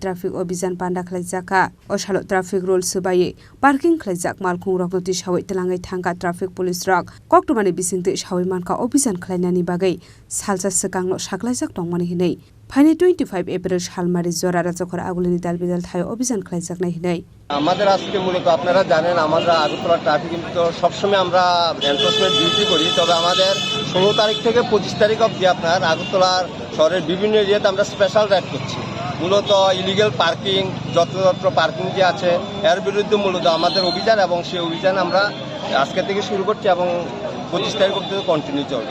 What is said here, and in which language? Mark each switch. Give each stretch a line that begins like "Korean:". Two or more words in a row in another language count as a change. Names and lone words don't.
Kok Borok: traffic obizan panda khlaijaka Oshalo
English: traffic rules
Kok Borok: subai parking khlaijak Malkhung Rognoti Shawai Telangai Thangka
English: traffic police
Kok Borok: rok Koktumani bisingte Shawai manka obizan khlainani bagai salsa sekangno saklaijak tongmani hinai Faini 25 April Shalmari Jora Rajakor Agulini Dalbidal Thayo অভিযান খাইজাক নাই হিনাই
Bangla: আমাদের আজকে মূলত আপনারা জানেন আমরা আগরতলা ট্রাফিক কিন্তু সবসময় আমরা
English: enforcement duty
Bangla: করি তবে আমাদের 16 তারিখ থেকে 25 তারিখ অবধি আপনার আগরতলার শহরের বিভিন্ন এরিয়াতে আমরা
English: special raid
Bangla: করছি মূলত
English: illegal parking
Bangla: যত্রতত্র পার্কিং যে আছে এর বিরুদ্ধে মূলত আমাদের অভিযান এবং সেই অভিযান আমরা আজকে থেকে শুরু করছি এবং 25 তারিখ অবধি কন্টিনিউ চলবে